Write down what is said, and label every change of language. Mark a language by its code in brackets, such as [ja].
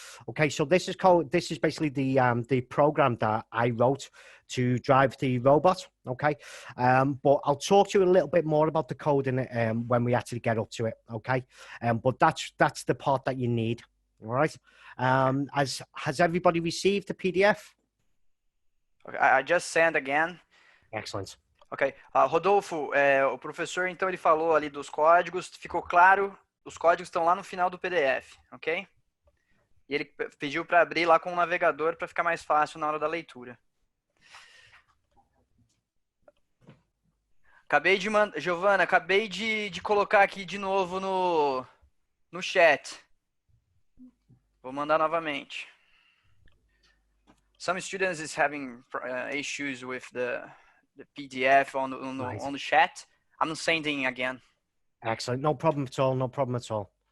[en] Okay, so this is code. This is basically the program that I wrote to drive the robot. Okay, but I'll talk to you a little bit more about the code in it when we actually get up to it. Okay, but that's the part that you need. All right. Has everybody received the PDF? Okay, I just sent again. Excellent. Ok. [pt] Rodolfo, o professor, então, ele falou ali dos códigos, ficou claro, os códigos estão lá no final do PDF, ok? E ele pediu para abrir lá com o navegador para ficar mais fácil na hora da leitura. Giovana, acabei de colocar aqui de novo no chat. Vou mandar novamente. [en] some students is having issues with the PDF on the chat. I'm sending again. Excellent. No problem at all. No problem at all.